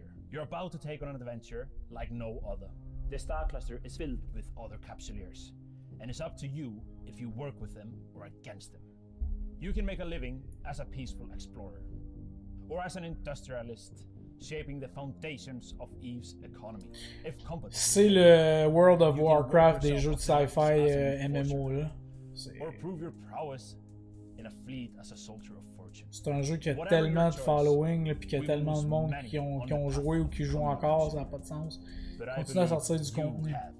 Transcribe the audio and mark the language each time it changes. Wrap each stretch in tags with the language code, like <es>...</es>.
<en>You're about to take on an adventure like no other. The star cluster is filled with other capsuleers, and it's up to you if you work with them or against them. You can make a living as a peaceful explorer, or as an industrialist, shaping the foundations of EVE's economy.</en> <fr>C'est le World of Warcraft des jeux de sci-fi MMO là.</fr> <en>Or prove your prowess in a fleet as a soldier of fortune.</en> <fr>C'est un jeu qui a tellement de following puis qu'il y a tellement de monde qui ont joué ou qui jouent encore, ça n'a pas de sens. Continue à sortir du contenu.</fr>